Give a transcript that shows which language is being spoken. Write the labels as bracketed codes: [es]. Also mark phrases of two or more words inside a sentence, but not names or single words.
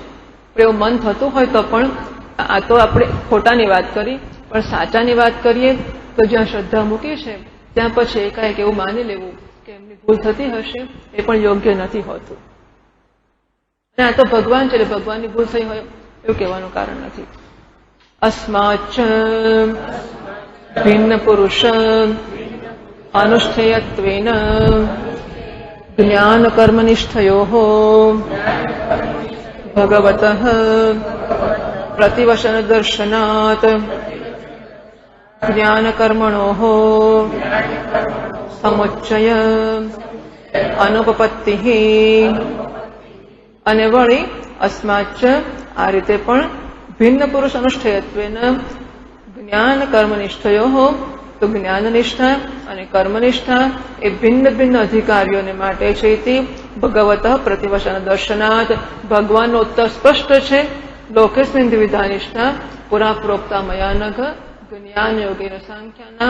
[gu] એવું મન થતું હોય તો પણ આ તો આપણે ખોટાની વાત કરી, પણ સાચાની વાત કરીએ તો જ્યાં શ્રદ્ધા મૂકી છે ત્યાં પછી એકાએક એવું માની લેવું કે એમની ભૂલ થતી હશે એ પણ યોગ્ય નથી હોતું. અને આ તો ભગવાન છે એટલે ભગવાનની ભૂલ થઈ હોય એવું કહેવાનું કારણ નથી. [sa] અસ્માચ ભિન્ન પુરુષ अनुष्ठेयत्वेन ज्ञानकर्मनिष्ठयोः भगवतः प्रतिवचनदर्शनात् ज्ञानकर्मणोः समुच्चय अनुपपत्तिः [gu] અને વળી અસ્માચ્ચ આ રીતે પણ ભિન્ન પુરુષ [sa] અનુષ્ઠેયત્વેન જ્ઞાન કર્મનિષ્ઠયો [gu] તો જ્ઞાનનિષ્ઠા અને કર્મનિષ્ઠા એ ભિન્ન ભિન્ન અધિકારીઓને માટે છે તે [sa] ભગવતઃ પ્રતિવચન દર્શનાત [gu] ભગવાનનો ઉત્તર સ્પષ્ટ છે [sa] લોકેસ્મિન દ્વિધાનિષ્ઠા પુરા પ્રોક્તા મયા નઘ જ્ઞાન યોગેન સાંખ્યાનામ